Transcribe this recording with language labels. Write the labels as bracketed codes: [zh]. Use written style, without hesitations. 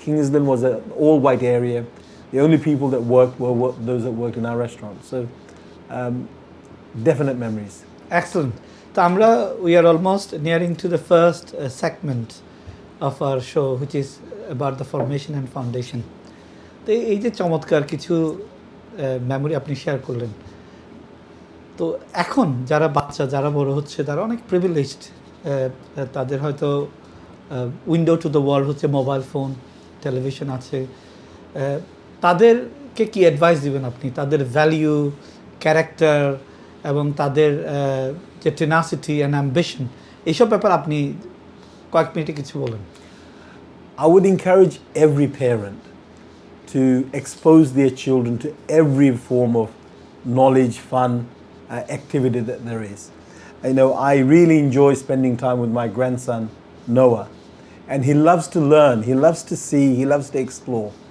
[en] Kingsland was an all-white area. The only people that worked were those that worked in our restaurant. So definite memories. Excellent. So we are almost nearing to the first segment of our show, which is about the formation and foundation. [bn] তো এই যে চমৎকার কিছু memory আপনি share করলেন, তো এখন যারা বাচ্চা, যারা বড় হচ্ছে, তারা অনেক প্রিভিলেজড, তাদের হয়তো উইন্ডো টু দ্য ওয়ার্ল্ড হচ্ছে মোবাইল ফোন, টেলিভিশন আছে, তাদেরকে কি অ্যাডভাইস দিবেন আপনি? তাদের ভ্যালিউ, ক্যারেক্টার এবং তাদের যে টেনাসিটি অ্যান্ড অ্যাম্বিশন, এইসব ব্যাপার আপনি কয়েক মিনিটে কিছু বলেন। [en] I would encourage every parent to expose their children to every form of knowledge, fun, activity that there is. You know, I really enjoy spending time with my grandson, Noah, and he loves to learn, he loves to see, he loves to explore.